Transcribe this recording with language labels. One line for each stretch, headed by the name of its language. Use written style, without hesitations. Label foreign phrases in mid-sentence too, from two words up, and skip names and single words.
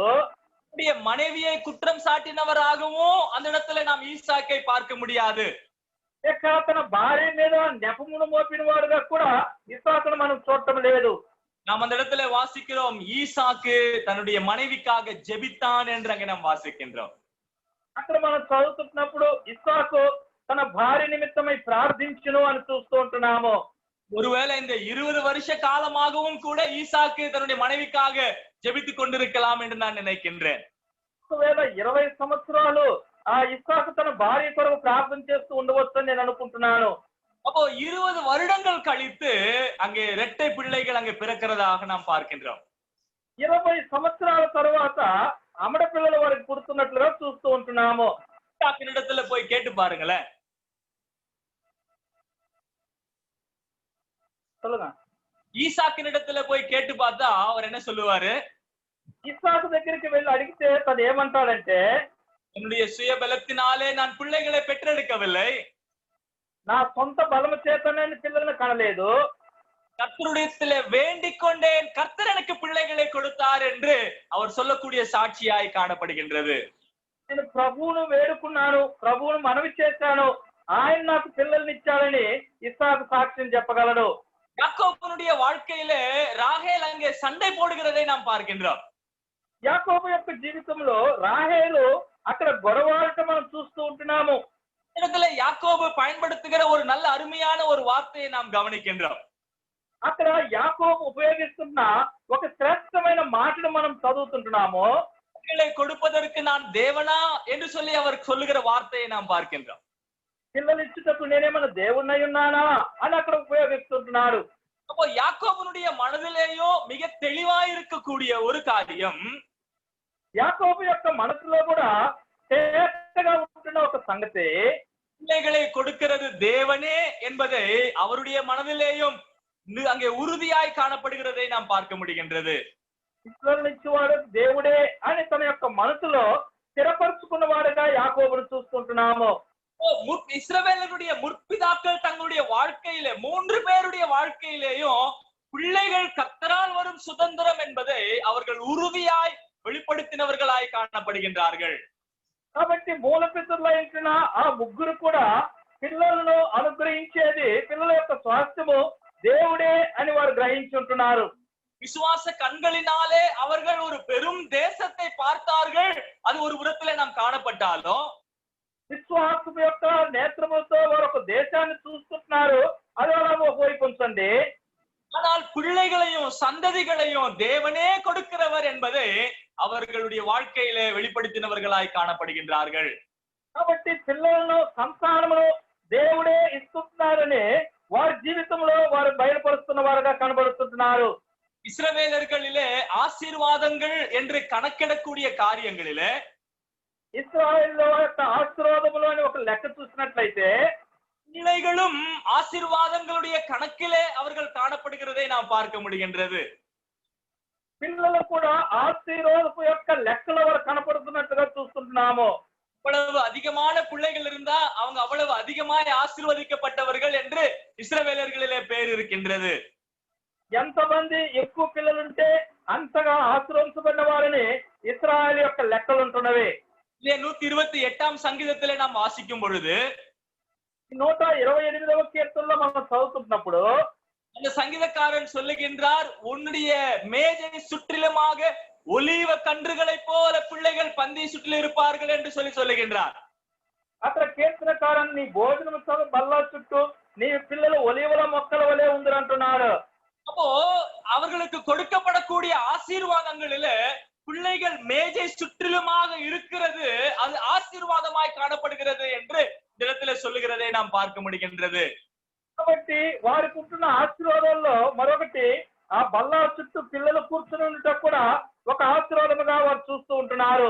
Tamil: மனைவியை குற்றம் சாட்டினவராகவும் அந்த இடத்துல நாம் ஈசாக்கை பார்க்க முடியாது.
Telugu: లేక తన భార్య మీద నెపమును మోపిన వాడుగా కూడా ఇస్సాకును మనం చూడటం లేదు.
Tamil: நாம் அந்த இடத்துல வாசிக்கிறோம், ஈசாக்கு தன்னுடைய மனைவிக்காக ஜெபித்தான் என்று அங்கே நாம் வாசிக்கின்றோம்.
Telugu: అక్కడ మనం చదువుతున్నప్పుడు ఇస్సాకు తన భార్య నిమిత్తమై ప్రార్థించును అని చూస్తూ ఉంటున్నాము.
Tamil: ஒருவேளை இந்த 20 வருஷ காலமாகவும் கூட ஈசாக்கு தன்னுடைய மனைவிக்காக ஜெபித்துக் கொண்டிருக்கலாம் என்று நான் நினைக்கின்றேன்.
Telugu: ఒకవేళ 20 సంవత్సరాలు ఆ ఇస్సాకు తన భార్య కొరకు ప్రార్థన చేస్తూ ఉండవచ్చు నేను అనుకుంటున్నాను.
Tamil: அப்போ 20 வருடங்கள் கழித்து அங்கே இரட்டை பிள்ளைகள் அங்கே பிறக்கிறதாக நாம் பார்க்கின்றோம்.
Telugu: 20 సంవత్సరాల తర్వాత అమడ పిల్లలు వారికి పుడుతున్నట్లుగా చూస్తూ ఉంటున్నాము.
Tamil: ஈசாக்கினிடத்துல போய் கேட்டு பாருங்களேன். சொல்லுங்க. ஈசாக்கினிடத்துல போய் கேட்டு பார்த்தா அவர் என்ன சொல்லுவாரு?
Telugu: ఇస్సాకు దగ్గరికి వెళ్ళి అడిగితే తను ఏమంటాడంటే,
Tamil: என்னுடைய சுய பலத்தினாலே நான் பிள்ளைகளை பெற்றெடுக்கவில்லை,
Telugu: నా సొంత బలము చేత నేను పిల్లల్ని కనలేదు,
Tamil: கர்த்தருடையத்திலே வேண்டிக் கொண்டேன், கர்த்தர் எனக்கு பிள்ளைகளை கொடுத்தார் என்று அவர் சொல்லக்கூடிய சாட்சியாய் காணப்படுகின்றது.
Telugu: నేను ప్రభువును వేడుకున్నాను, ప్రభువును మనవి చేశాను, ఆయన నాకు పిల్లల్ని ఇచ్చాడని ఇస్సాకు సాక్ష్యం చెప్పగలడు.
Tamil: யாக்கோபுனுடைய வாழ்க்கையிலே ராகேல் அங்கே சண்டை போடுகிறதை நாம் பார்க்கின்றோம்.
Telugu: యాకోబు యొక్క జీవితంలో రాహేలు అక్కడ గొడవాడటం మనం చూస్తూ ఉంటున్నాము.
Tamil: இடத்துல யாக்கோபு பயன்படுத்துகிற ஒரு நல்ல அருமையான ஒரு வார்த்தையை நாம் கவனிக்கின்றோம்.
Telugu: అక్కడ యాకోబు ఉపయోగిస్తున్న ఒక శ్రేష్టమైన మాటను మనం చదువుతుంటున్నాము.
Tamil: பிள்ளைகளை கொடுப்பதற்கு நான் தேவனா என்று சொல்லி அவர் சொல்லுகிற வார்த்தையை நாம் பார்க்கின்றோம்.
Telugu: పిల్లలు ఇచ్చుటకు నేనేమన్నా దేవుణ్ణి ఉన్నానా అని అక్కడ ఉపయోగిస్తుంటున్నాడు.
Tamil: அப்போ யாக்கோபுனுடைய மனதிலேயோ மிக தெளிவாய் இருக்கக்கூடிய ஒரு காரியம்,
Telugu: యాకోబు యొక్క మనసులో కూడా తేటగా ఉంటున్న ఒక సంగతి,
Tamil: பிள்ளைகளை கொடுக்கிறது தேவனே என்பதை அவருடைய மனதிலேயும் அங்கே உறுதியாய் காணப்படுகிறதை நாம் பார்க்க முடிகின்றது.
Telugu: పిల్లల్ని ఇచ్చేవాడు దేవుడే అని తన యొక్క మనసులో స్థిరపరుచుకున్నవాడుగా యాకోబును చూస్తుంటున్నాము.
Tamil: இஸ்ரவேலருடைய முற்பிதாக்கள் தங்களுடைய வாழ்க்கையிலே 3 பேருடைய வாழ்க்கையிலேயும் பிள்ளைகள் கர்த்தரால் வரும் சுதந்திரம் என்பதை அவர்கள் உறுதியாய் வெளிப்படுத்தினவர்களாய் காணப்படுகின்றார்கள்.
Telugu: కాబట్టి మూల పితరులు అయిన ఆ ముగ్గురు కూడా పిల్లలను అనుగ్రహించేది పిల్లల యొక్క స్వాస్థ్యము దేవుడే అని వారు గ్రహించుంటున్నారు.
Tamil: விசுவாச கண்களினாலே அவர்கள் ஒரு பெரும் தேசத்தை பார்த்தார்கள். அது ஒரு புறத்திலே நாம் காணப்பட்டாலும்
Telugu: విశ్వాసం యొక్క నేత్రములతో వారు ఒక దేశాన్ని చూస్తున్నారు. అది అలాగ ఒకవైపు ఉంచండి.
Tamil: ஆனால் பிள்ளைகளையும் சந்ததிகளையும் தேவனே கொடுக்கிறவர் என்பதை அவர்களுடைய வாழ்க்கையிலே வெளிப்படுத்தினவர்களாய் காணப்படுகின்றார்கள்.
Telugu: కాబట్టి పిల్లలను సంతానమును దేవుడే ఇస్తున్నారని వారి జీవితంలో వారు బయలుపరుస్తున్న వారుగా కనబడుతుంటున్నారు.
Tamil: இஸ்ரவேலர்களிலே ஆசீர்வாதங்கள் என்று கணக்கிடக்கூடிய காரியங்களிலே
Telugu: ఇశ్రాయేలు యొక్క ఆశీర్వాదములు అని ఒక లెక్క చూసినట్లయితే
Tamil: பிள்ளைகளும் ஆசீர்வாதங்களுடைய கணக்கிலே அவர்கள் காணப்படுகிறதை நாம் பார்க்க முடிகின்றது.
Telugu: పిల్లలు కూడా ఆశీర్వాదపు యొక్క లెక్కలో వారు కనపడుతున్నట్టుగా చూస్తున్నాము.
Tamil: அவ்வளவு அதிகமான பிள்ளைகள் இருந்தா அவங்க அவ்வளவு அதிகமாய் ஆசீர்வதிக்கப்பட்டவர்கள் என்று இஸ்ரவேலர்களிலே பேர் இருக்கின்றது.
Telugu: ఎంతమంది ఎక్కువ పిల్లలుంటే అంతగా ఆశీర్వదించబడిన వారిని ఇశ్రాయేలు యొక్క లెక్కలు ఉంటున్నవి.
Tamil: 128ஆம் சங்கீதத்திலே நாம் வாசிக்கும் பொழுது
Telugu: 128వ కీర్తనలో మనం చదువుతున్నప్పుడు
Tamil: அந்த சங்கீதக்காரன் சொல்லுகின்றார், உன்னுடைய மேஜை சுற்றிலுமாக ஒலிவ கன்றுகளைப் போல பிள்ளைகள் பந்தி சுற்றில் இருப்பார்கள் என்று சொல்லுகின்றார்.
Telugu: అక్కడ కీర్తనకారన్ నీ భోజనం బల్ల చుట్టూ నీ పిల్లలు ఒలీవల మొక్కల వలె ఉందిరు అంటున్నారు.
Tamil: அப்போ அவர்களுக்கு கொடுக்கப்படக்கூடிய ஆசீர்வாதங்களிலே பிள்ளைகள் மேஜை சுற்றிலுமாக இருக்கிறது, அது ஆசீர்வாதமாய் காணப்படுகிறது என்று இடத்துல சொல்லுகிறதை நாம் பார்க்க முடிகின்றது.
Telugu: కాబట్టి వారికి ఉంటున్న ఆశీర్వాదాల్లో మరొకటి ఆ బల్ల చుట్టూ పిల్లలు కూర్చుని ఉండటం కూడా ఒక ఆశీర్వాదముగా వారు చూస్తూ ఉంటున్నారు.